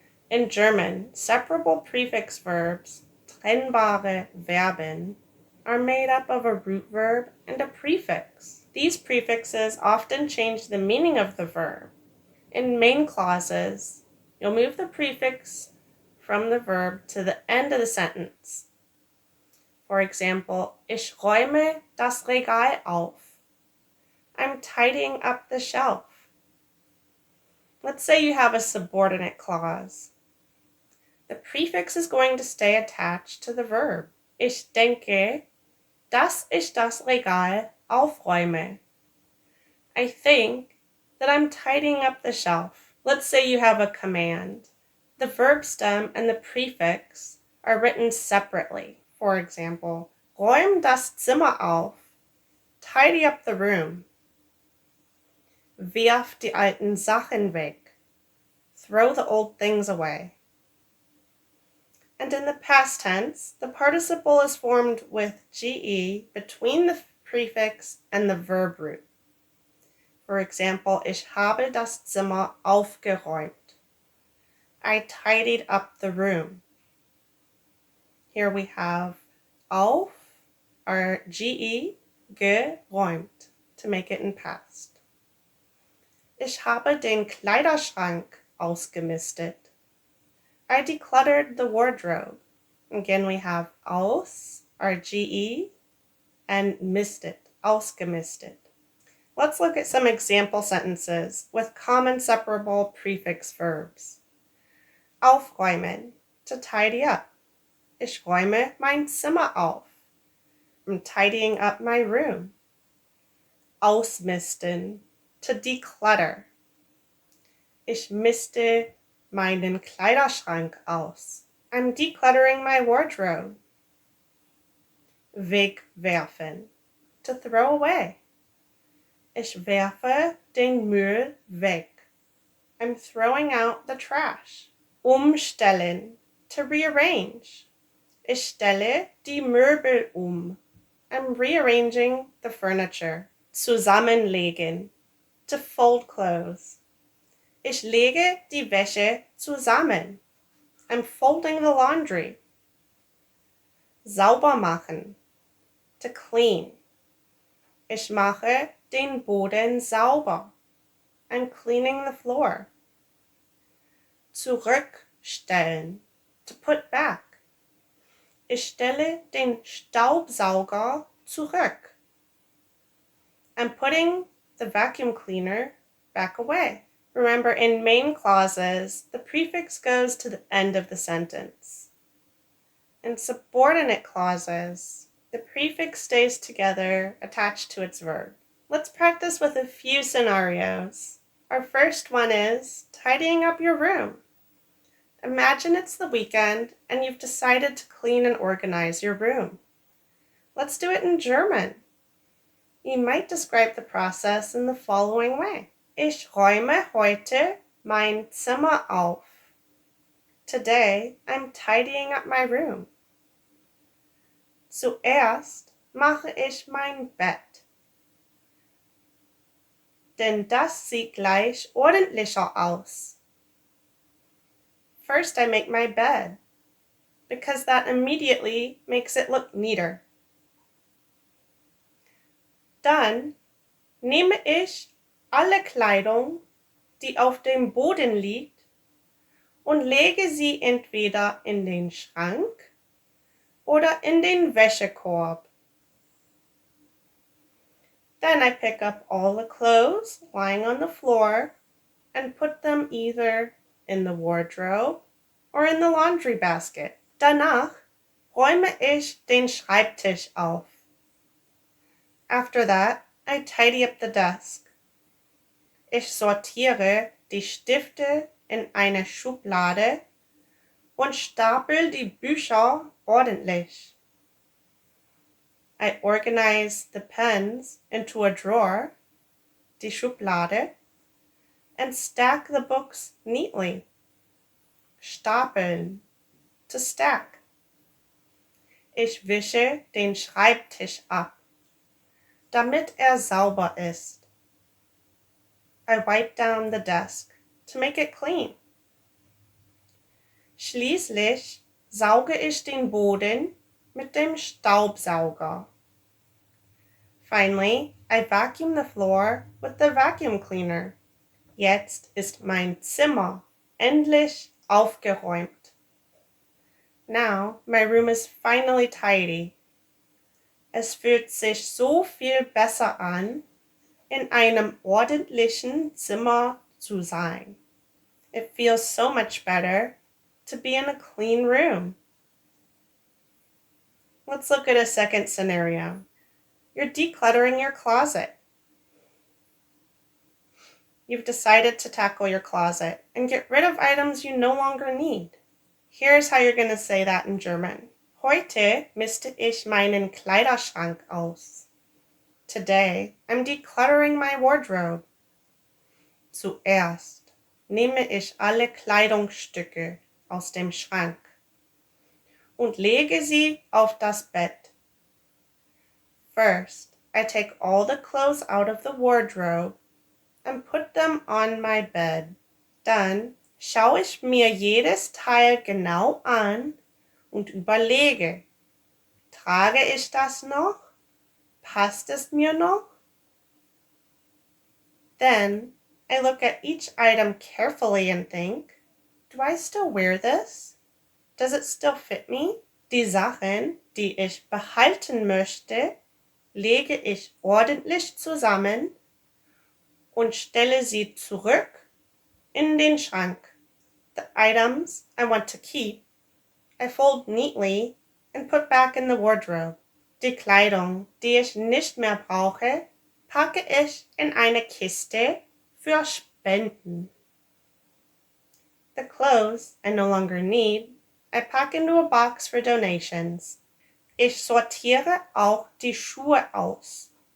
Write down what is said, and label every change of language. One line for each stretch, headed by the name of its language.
English: In German, separable prefix verbs,
German: trennbare Verben,
English: are made up of a root verb and a prefix. These prefixes often change the meaning of the verb. In main clauses, you'll move the prefix from the verb to the end of the sentence. For example,
German: ich räume das Regal auf.
English: I'm tidying up the shelf. Let's say you have a subordinate clause. The prefix is going to stay attached to the verb.
German: Ich denke, dass ich das Regal aufräume.
English: I think that I'm tidying up the shelf. Let's say you have a command. The verb stem and the prefix are written separately. For example,
German: räum das Zimmer auf.
English: Tidy up the room.
German: Wirf die alten Sachen weg.
English: Throw the old things away. And in the past tense, the participle is formed with ge between the prefix and the verb root. For example,
German: ich habe das Zimmer aufgeräumt.
English: I tidied up the room. Here we have auf, our ge, geräumt, to make it in past.
German: Ich habe den Kleiderschrank ausgemistet.
English: I decluttered the wardrobe. Again, we have aus, our ge, and mistet, ausgemistet. Let's look at some example sentences with common separable prefix verbs. Aufräumen, to tidy up.
German: Ich räume mein Zimmer auf.
English: I'm tidying up my room.
German: Ausmisten,
English: to declutter.
German: Ich miste meinen Kleiderschrank aus.
English: I'm decluttering my wardrobe. Wegwerfen, to throw away.
German: Ich werfe den Müll weg.
English: I'm throwing out the trash. Umstellen, to rearrange.
German: Ich stelle die Möbel
English: I'm rearranging the furniture. Zusammenlegen, to fold clothes.
German: Ich lege die Wäsche zusammen.
English: I'm folding the laundry.
German: Sauber machen,
English: to clean.
German: Ich mache den Boden sauber.
English: I'm cleaning the floor. Zurückstellen, to put back.
German: Ich stelle den Staubsauger zurück.
English: I'm putting the vacuum cleaner back away. Remember, in main clauses, the prefix goes to the end of the sentence. In subordinate clauses, the prefix stays together, attached to its verb. Let's practice with a few scenarios. Our first one is tidying up your room. Imagine it's the weekend and you've decided to clean and organize your room. Let's do it in German. You might describe the process in the following way.
German: Ich räume heute mein Zimmer auf.
English: Today, I'm tidying up my room.
German: Zuerst mache ich mein Bett. Denn das sieht gleich ordentlicher aus.
English: First, I make my bed, because that immediately makes it look neater.
German: Dann nehme ich alle Kleidung, die auf dem Boden liegt, und lege sie entweder in den Schrank oder in den Wäschekorb.
English: Then I pick up all the clothes lying on the floor and put them either in the wardrobe or in the laundry basket.
German: Danach räume ich den Schreibtisch auf.
English: After that, I tidy up the desk.
German: Ich sortiere die Stifte in eine Schublade und stapel die Bücher ordentlich.
English: I organize the pens into a drawer, die Schublade, and stack the books neatly. Stapeln, to stack.
German: Ich wische den Schreibtisch ab, damit sauber ist.
English: I wipe down the desk to make it clean.
German: Schließlich sauge ich den Boden mit dem Staubsauger.
English: Finally, I vacuum the floor with the vacuum cleaner.
German: Jetzt ist mein Zimmer endlich aufgeräumt.
English: Now my room is finally tidy.
German: Es fühlt sich so viel besser an, in einem ordentlichen Zimmer zu sein.
English: It feels so much better to be in a clean room. Let's look at a second scenario. You're decluttering your closet. You've decided to tackle your closet and get rid of items you no longer need. Here's how you're going to say that in German.
German: Heute miste ich meinen Kleiderschrank aus.
English: Today, I'm decluttering my wardrobe.
German: Zuerst nehme ich alle Kleidungsstücke aus dem Schrank und lege sie auf das Bett.
English: First, I take all the clothes out of the wardrobe and put them on my bed.
German: Dann schaue ich mir jedes Teil genau an und überlege, trage ich das noch? Passt es mir noch?
English: Then I look at each item carefully and think, do I still wear this? Does it still fit me?
German: Die Sachen, die ich behalten möchte, lege ich ordentlich zusammen und stelle sie zurück in den Schrank.
English: The items I want to keep, I fold neatly and put back in the wardrobe.
German: Die Kleidung, die ich nicht mehr brauche, packe ich in eine Kiste für Spenden.
English: The clothes I no longer need, I pack into a box for donations.
German: Ich sortiere auch die Schuhe aus.